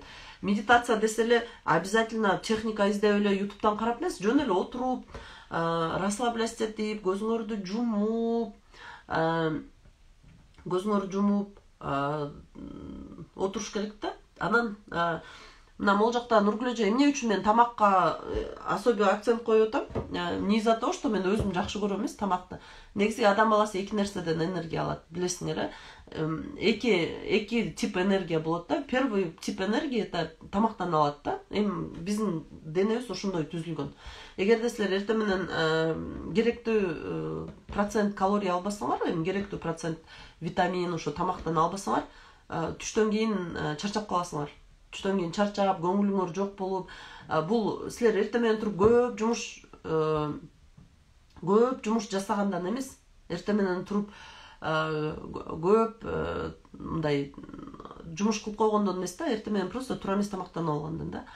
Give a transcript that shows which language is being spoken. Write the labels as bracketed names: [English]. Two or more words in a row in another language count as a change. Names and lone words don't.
[Kyrgyz] Медитация десе эле обязательно техника издеп эле ютубтан карап эмес, жөн эле отуруп, расслабляться этип, көзүңөрдү жумуп, отуруш керек да. Анан мына могул жакта Нургүл эже эмне үчүн мен тамакка [Russian] особый акцент [Kyrgyz] коюп атам? [Russian] Не из-за того, что [Kyrgyz] мен өзүм жакшы көрөм эмес тамакты. Негизи адам баласы эки нерседен энергия алат, билесиңер, эки тип энергия болот да. [Russian] Первый тип энергия это [Kyrgyz] тамактан алат да. Эми биздин денебиз ошондой түзүлгөн. Эгерде силер эртең менен керектүү процент калория албасаңар, эми керектүү процент витамин ошо тамактан албасаңар, түштөн кийин чарчап каласыңар. Түштөн кийин чарчап, көңүлүңөр жок болуп, бул силер эртең менен туруп көп жумуш жасагандан эмес, эртең менен туруп көп мындай жумуш кылып койгондон эмес да, эртең менен просто туура эмес тамактанып алгандан да.